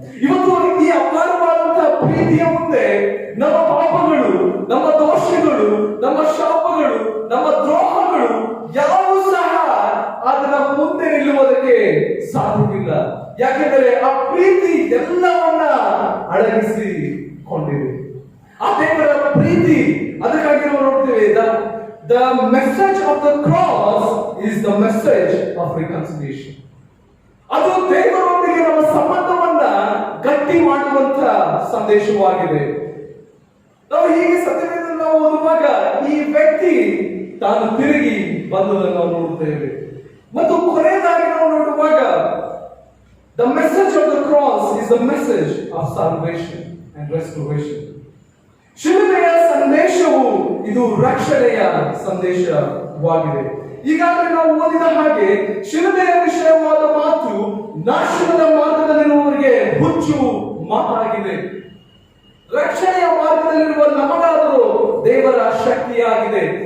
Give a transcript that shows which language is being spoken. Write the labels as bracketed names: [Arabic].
[Kannada] ಇವತ್ತು ಈ ಅಪಾರವಾದಂತಹ ಪ್ರೀತಿಯ ಮುಂದೆ ನಮ್ಮ ಪಾಪಗಳು, ನಮ್ಮ ದೋಷಗಳು, ನಮ್ಮ ಶಾಪಗಳು, ನಮ್ಮ ದ್ರೋಹಗಳು ಯಾವೂ ಸಹ ಅದರ ಮುಂದೆ ನಿಲ್ಲುವುದಕ್ಕೆ ಸಾಧ್ಯವಿಲ್ಲ. ಯಾಕೆಂದರೆ ಆ ಪ್ರೀತಿ ಎಲ್ಲವನ್ನ ಅಡಗಿಸಿಕೊಂಡಿದೆ. ಆ ದೇವರ ಪ್ರೀತಿ, ಅದಕ್ಕಾಗಿ ನಾವು ನೋಡ್ತೇವೆ, [English] the message of the cross is the message of reconciliation. [Kannada] ಅದು ದೇವರೊಂದಿಗೆ ನಮ್ಮ ಸಂಬಂಧವನ್ನ ಗಟ್ಟಿ ಮಾಡುವಂತ ಸಂದೇಶವಾಗಿದೆ. ನಾವು ಹೀಗೆ ಸತ್ಯವೇದವನ್ನು ನಾವು ಓದುವಾಗ ಈ ವ್ಯಕ್ತಿ ತಾನು ತಿರುಗಿ ಬಂದದನ್ನು ನಾವು ನೋಡುತ್ತೇವೆ. ಮತ್ತು ಕೊನೆಯದಾಗಿ ನಾವು ನೋಡುವಾಗ [English] the message of the cross is the message of salvation and restoration. [Kannada] ಶಿಲುಬೆಯ ಸಂದೇಶವು ಇದು ರಕ್ಷಣೆಯ ಸಂದೇಶವಾಗಿದೆ. ಈಗಾಗಲೇ ನಾವು ಓದಿದ ಹಾಗೆ ಶಿಲುಬೆಯ ವಿಷಯವಾದ ಮಾತು ನಾಶನದ ಮಾರ್ಗದಲ್ಲಿರುವವರಿಗೆ ಹುಚ್ಚು ಮಾತಾಗಿದೆ. ರಕ್ಷಣೆಯ ಮಾರ್ಗದಲ್ಲಿರುವ ನಮಗಾದರೂ ದೇವರ ಶಕ್ತಿಯಾಗಿದೆ.